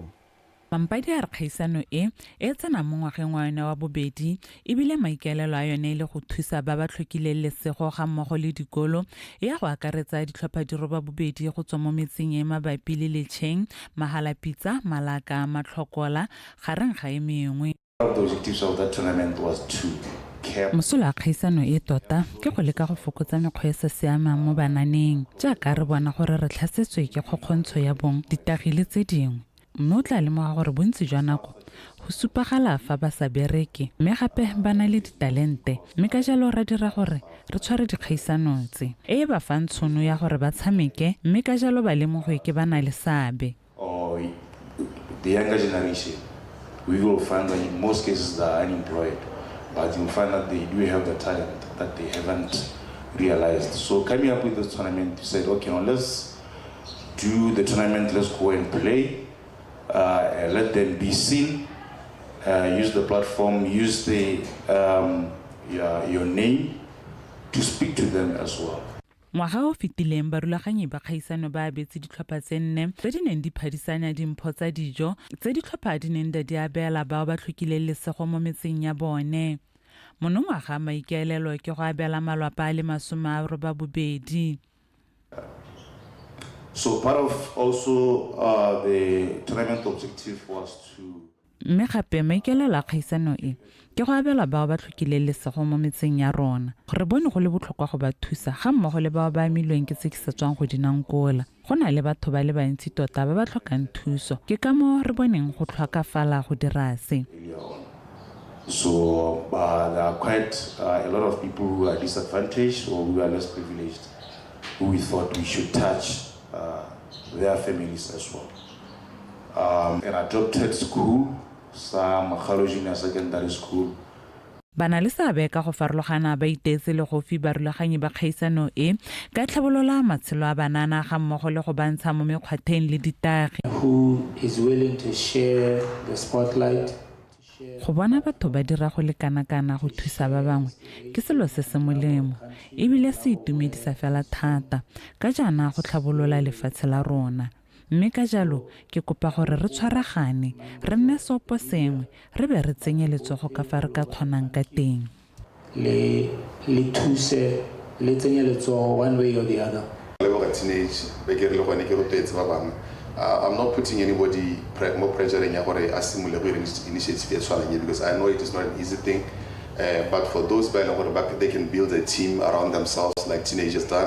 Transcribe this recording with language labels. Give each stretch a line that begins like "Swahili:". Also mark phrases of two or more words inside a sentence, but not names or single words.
Tswana: Mampadi a re kgaisano e tsena mo ngwageng wa yone wa bobedi ebile maikaelelo a yone le go thusa ba ba tlhokileng lesego ga mmogo le dikolo ya go akaretsa ditlhopha di roba bobedi go tswa mo metseng e mabapi le Letšeng, Mahalapitsa, Malaka, Matlhokola gareng ga e mengwe.
English: One of the objectives of that tournament was to
Tswana: mosola kgaisano e tota ke go leka go fokotsa mekgwa e sa siamang mo bananeng jaaka re bona gore re tlhasetswe ke kgokgontsho ya bong ditagile tse dingwe mme o tla lemoga gore bontsi jwa nako go supagala fa ba sa bereke mme gape ba na le ditalente mme ka jalo ra dira gore re tshware dikgaisano tse e ba fang tshono ya gore ba tshameke mme ka jalo ba lemogwe ke ba na le seabe.
English: The younger generation, we will find that in most cases they are unemployed. But you find that they do have the talent that they haven't realized. So coming up with this tournament, we said, okay, now let's do the tournament, let's go and play, let them be seen, use the platform, use the your name to speak to them as well.
Tswana: ngwaga o fetileng barulaganyi ba kgaisano ba abetse ditlhopha tse 4 tse di neng di phadisanya dimpho tsa dijo tse ditlhopha di neng di abela bao ba tlhokileng lesego mo metseng ya bone. Monongwaga maikaelelo ke go abela malwapa a le 82.
English: So part of also the tournament objective was to
Tswana: mme gape maikaelelo a kgaisano e ke go abela bao ba tlhokileng lesego mo metseng ya rona. Re bone go le botlhokwa go ba thusa ga mmogo le bao ba amilweng ke se ke sa tswang go dinankola. Go na le batho ba le bantsi tota ba ba tlhokang thuso, ke ka mo re boneng go tlhokafala go dira se.
English: So there are quite a lot of people who are disadvantaged or who are less privileged, who we thought we should touch their families as well. An adopted school, some Junior Secondary School.
Tswana: Bana le seabe ka go farologana ba itetse le go fi barulaganyi ba kgaisano e ka tlhabolola matshelo a banana ga mmogo le go bantsha mo mekgwatheng le ditagi.
English: Who is willing to share the spotlight?
Tswana: Go bona batho ba dira go lekana-kana go thusa ba bangwe ke selo se se molemo ebile se itumedisa fela thata ka jaana go tlhabolola lefatshe la rona. Mme ka jalo ke kopa gore re tshwaragane re nne sopo sengwe re be re tsenye letsogo ka fa re ka kgonang ka teng. Le thuse le tsenye letsogo
English: one way or the other. Teenage, I'm not putting anybody more pressure in initiative because I know it is not an easy thing. But for those back, they can build a team around themselves like teenagers done.